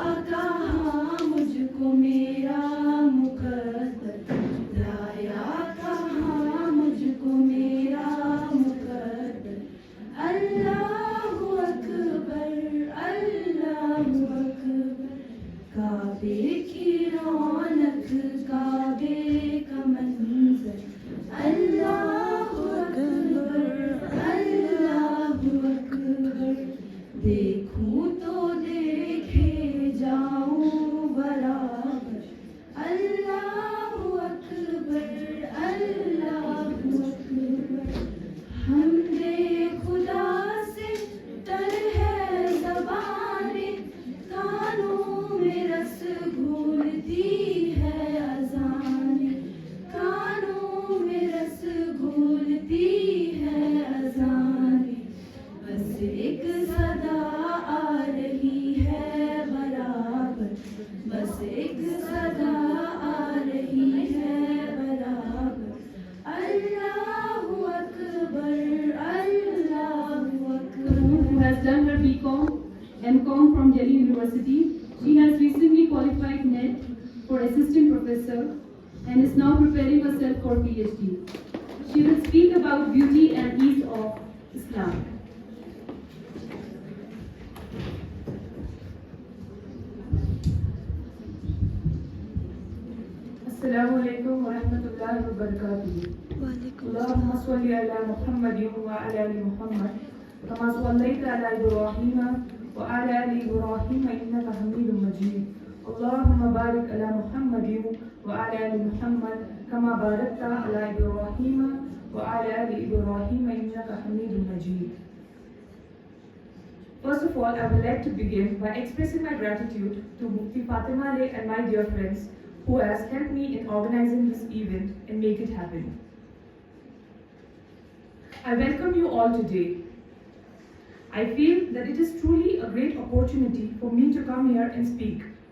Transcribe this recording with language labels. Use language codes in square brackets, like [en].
[hi] कहाँ मुझको मेरा मुकद्दर, लाया कहाँ मुझको मेरा मुकद्दर। [ar] अल्लाहु अकबर, अल्लाहु अकबर। [hi] काबे की रौनक, काबे का मंजर। [ar] अल्लाहु अकबर, अल्लाहु अकबर। [hi] देखूं तो देखे जाऊं बराबर। [ar] अल्लाहु अकबर, अल्लाहु अकबर। [hi] हमदे खुदा से तर है ज़बाने, कानों में रस घोलती है अज़ाने, कानों में रस घोलती है अज़ाने। बस एक सदा आ रही है बराबर, बस एक सदा आ रही है बराबर। [ar] अल्लाहु अकबर, अल्लाहु अकबर। [en] Who has done her BCom, MCom from Delhi University. She has recently qualified NET for assistant professor and is now preparing herself for PhD. She will speak about beauty and ease of Islam. [ar] Assalamu alaikum wa rahmatullahi wa barakatuh. اللهم صل على محمد وعلى ال محمد كما صليت على ابراهيم وعلى ال ابراهيم انك حميد مجيد. اللهم بارك على محمد وعلى ال محمد كما باركت على ابراهيم وعلى ال ابراهيم انك حميد مجيد. [en] First of all, I would like to begin by expressing my gratitude to Mufti Fatima Ali and my dear friends who has helped me in organizing this event and make it happen. I welcome you all today. I feel that it is truly a great opportunity for me to come here and speak.